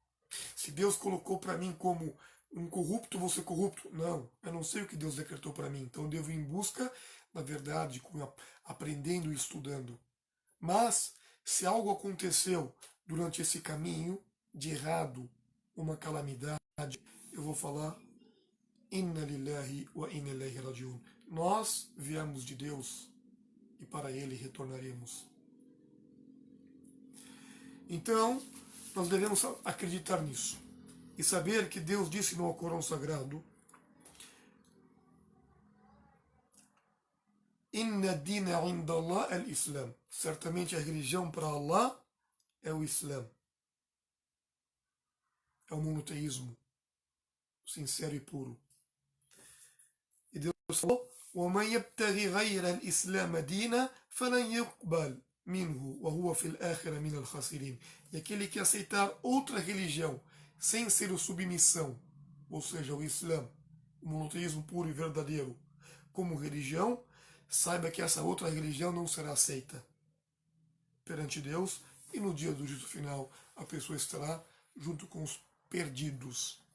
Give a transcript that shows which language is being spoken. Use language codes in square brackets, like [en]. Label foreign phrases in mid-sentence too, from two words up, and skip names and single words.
[pt] Se Deus colocou para mim como um corrupto, vou ser corrupto? Não, eu não sei o que Deus decretou para mim, então eu devo ir em busca da verdade, aprendendo e estudando. Mas, se algo aconteceu durante esse caminho de errado, uma calamidade, eu vou falar [ar] إنا لله وإنا إليه راجعون. [pt] Nós viemos de Deus e para Ele retornaremos. Então, nós devemos acreditar nisso e saber que Deus disse no Alcorão Sagrado: [ar] إن الدين عند الله الإسلام. [pt] Certamente a religião para Allah é o Islã, é o monoteísmo sincero e puro. E Deus falou: [ar] وَمَنْ يَبْتَغِي غَيْرَ الْإِسْلَامَ دِينًا فَلَنْ يُقْبَلْ مِنْهُ وَهُوَ فِي الْآخِرَةِ مِنَ الْخَاسِرِينَ. [pt] E aquele que aceitar outra religião sem ser o submissão, ou seja, o Islã, o monoteísmo puro e verdadeiro, como religião, saiba que essa outra religião não será aceita perante Deus, e no dia do juízo final a pessoa estará junto com os perdidos.